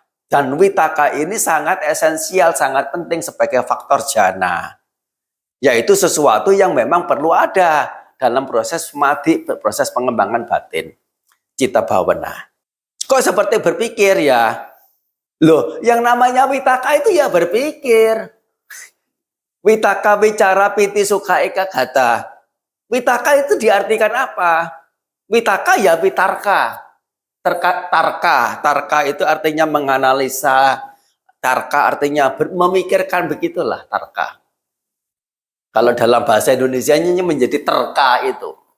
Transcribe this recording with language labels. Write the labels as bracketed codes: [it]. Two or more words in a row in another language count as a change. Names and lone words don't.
[id] Dan witaka ini sangat esensial, sangat penting sebagai faktor jana. Yaitu sesuatu yang memang perlu ada dalam proses samadhi, proses pengembangan batin. [pi] Cita bhavana. [id] Kok seperti berpikir ya? Loh, yang namanya witaka itu ya berpikir. [pi] Witaka wicara piti sukha eka gata. [id] Witaka itu diartikan apa? Witaka ya witarka. Tarka itu artinya menganalisa. Tarka artinya memikirkan, begitulah tarka. Kalau dalam bahasa Indonesianya menjadi terka itu.